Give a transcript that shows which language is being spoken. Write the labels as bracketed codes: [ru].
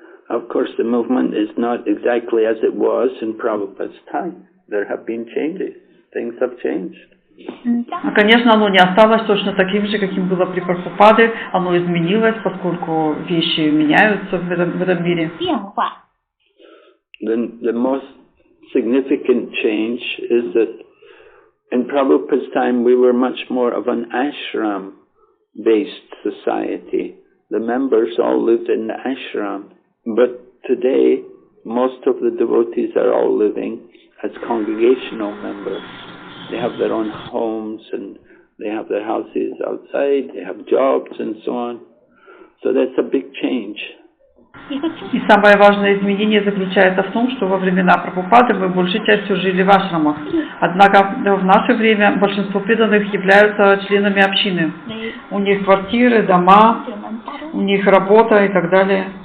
[en] Of course, the movement is not exactly as it was in Prabhupada's time. There have been changes. Things have changed. [ru] Конечно, оно не осталось точно таким же, каким было при Прабхупаде. Оно изменилось, поскольку вещи меняются в этом мире. [en] The most significant change is that in Prabhupada's time we were much more of an ashram-based society. The members all lived in the ashram. But today, most of the devotees are all living as congregational members. They have their own homes and they have their houses outside, they have jobs and so on. So that's a big change. [ru] И самое важное изменение заключается в том, что во времена Прабхупады мы большей частью жили в ашрамах. Однако в наше время большинство преданных являются членами общины. У них квартиры, дома, у них работа и так далее.